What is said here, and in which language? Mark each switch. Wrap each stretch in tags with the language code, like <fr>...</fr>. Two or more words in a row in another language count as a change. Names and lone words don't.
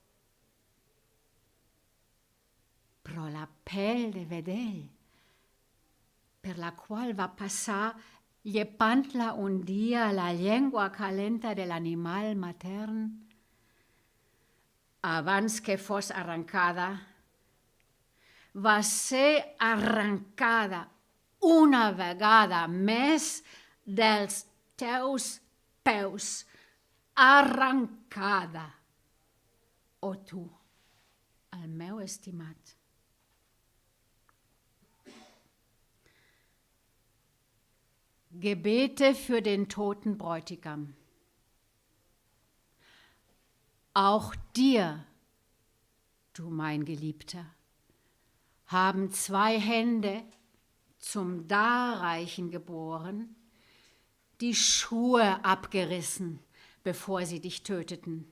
<ca>Però la pell de vedell, per la qual va passar llepant-la un dia a la llengua calenta de l'animal matern, abans que fos arrencada, va ser arrencada una vegada més dels teus peus, arrencada. O tu, el meu estimat.</ca> <de>Gebete für den toten Bräutigam. Auch dir, du mein Geliebter, haben 2 Hände zum Darreichen geboren, die Schuhe abgerissen, bevor sie dich töteten.</de>